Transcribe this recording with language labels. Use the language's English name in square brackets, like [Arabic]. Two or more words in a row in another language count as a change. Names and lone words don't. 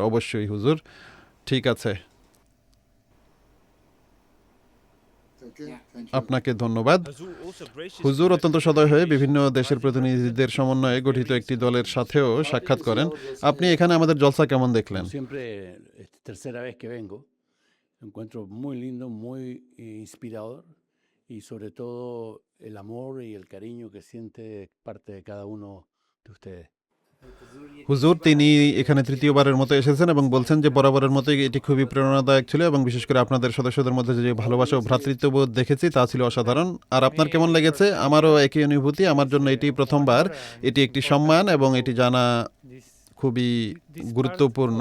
[Bangla] অবশ্যই হুজুর। ঠিক আছে, আপনাকে ধন্যবাদ। হুজুর অত্যন্ত সদয় হয়ে বিভিন্ন দেশের প্রতিনিধিদের সমন্বয়ে গঠিত একটি দলের সাথেও সাক্ষাৎ করেন। আপনি এখানে আমাদের জলসা কেমন দেখলেন? [Spanish] Siempre, tercera vez que vengo, lo encuentro muy lindo, muy inspirador y sobre todo el amor y el cariño que siente parte de cada uno de ustedes. [Bangla] হুজুর, তিনি এখানে তৃতীয়বারের মতো এসেছেন এবং বলছেন যে বরাবরের মতোই এটি খুবই প্রেরণাদায়ক ছিল এবং বিশেষ করে আপনাদের সদস্যদের মধ্যে যে ভালোবাসা ও ভ্রাতৃত্ববোধ দেখেছি তা ছিল অসাধারণ। আর আপনার কেমন লেগেছে? আমারও একই অনুভূতি। আমার জন্য এটি প্রথমবার। এটি একটি সম্মান এবং এটি জানা খুবই গুরুত্বপূর্ণ।